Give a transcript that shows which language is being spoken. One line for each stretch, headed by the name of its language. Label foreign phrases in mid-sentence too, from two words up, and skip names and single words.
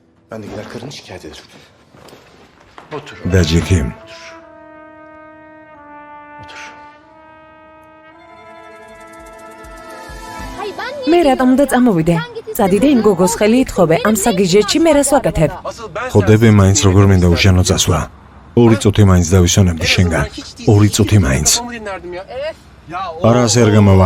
Turkish: Ben de gider karını şikayet ederim. Otur. Dacikim. Otur.
Georgian: მე რატომდა წამოვიდე? წადიდე იმ გოგოს ხელი ითხოვე, ამ საგიჟეთში მე რას ვაკეთებ? ხოდები მაინც როგორ მინდა უშენო წასვლა. 2 წუთი მაინც დავისვენებდი შენგან. 2 წუთი მაინც. არა ასე არ გამოვა.